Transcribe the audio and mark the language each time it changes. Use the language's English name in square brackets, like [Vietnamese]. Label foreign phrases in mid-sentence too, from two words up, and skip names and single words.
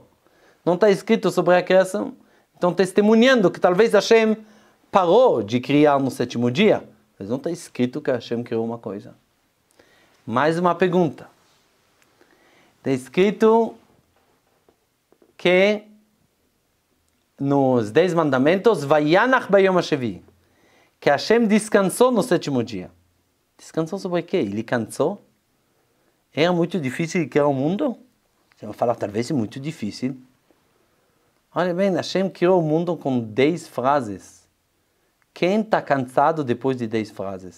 [Portuguese] Não está escrito sobre a criação. Então, testemunhando que talvez Hashem parou de criar no sétimo dia. Mas não está escrito que Hashem criou uma coisa. Mais uma pergunta. Está escrito que nos 10 mandamentos, [Hebrew] וינח ביום השביעי, [Portuguese] que Hashem descansou no sétimo dia. Descansou sobre o quê? Ele cansou? Era muito difícil criar o mundo? Você vai falar, talvez é muito difícil. Olha bem, Hashem criou o mundo com 10 frases. Quem está cansado depois de 10 frases?